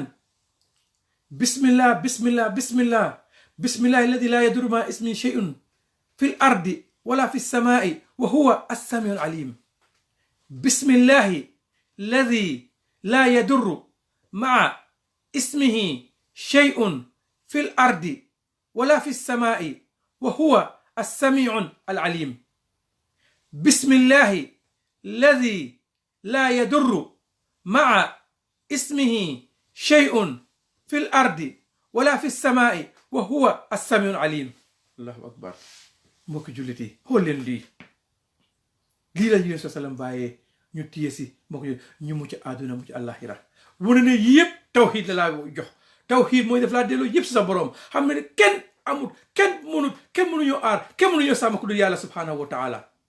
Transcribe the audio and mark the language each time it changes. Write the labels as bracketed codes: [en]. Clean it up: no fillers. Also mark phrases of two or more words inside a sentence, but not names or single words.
[ar] بسم الله بسم الله بسم الله بسم الله الذي لا يضر مع اسمه شيء في الأرض ولا في السماء وهو السميع العليم بسم الله الذي لا يضر مع اسمه شيء في الأرض ولا في السماء وهو السميع العليم بسم الله الذي لا يضر مع اسمه شيء في الأرض ولا في السماء وهو السميع العليم الله أكبر [wo] mbokk jullit yi xool leen lii la ñu sallam bàyyee ñu téye si mbokk ñu mucc àdduna mucc àllaaxira wane ne yëpp tawxiid la laa jox tawxiid mooy def laa delloo yëpp si sa borom xam ne kenn amul kenn mënuñoo aar kenn mënuñoo sàmm ku dul yàlla [ar] سبحانه وتعالى